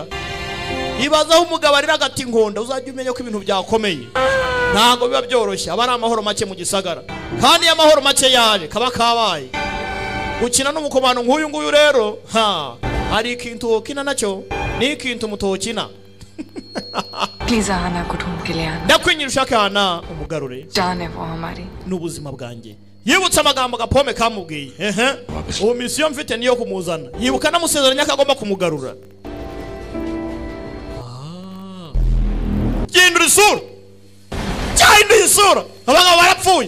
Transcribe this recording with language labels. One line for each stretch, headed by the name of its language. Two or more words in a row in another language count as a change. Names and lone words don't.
Kinyarwanda: Ibazaho umugabo ari hagati inkonda uzajya umenya ko ibintu byakomeye. Ntago biba byoroshye abari amahoro make mu gisagara. Kandi amahoro make yaje kaba kabaye. Gukina n'umukomano nk'uyu nguyu rero hari ikintu ukina nacyo ni ikintu mutokina.
Hindi: प्लीज आना को ढूंढ के ले आना.
Kinyarwanda: Ndakwinyira ushaka hana umugarure.
Hindi: जान है वो हमारी.
Kinyarwanda: N'ubuzima bwanjye. Yibutsa amagambo gapome kamubwiye. Ubu mission mfite niyo kumuzana. Yibuka namusezeranya akagomba kumugarura. Gindura isura. Cyahindura isura. Abagabo barapfuye.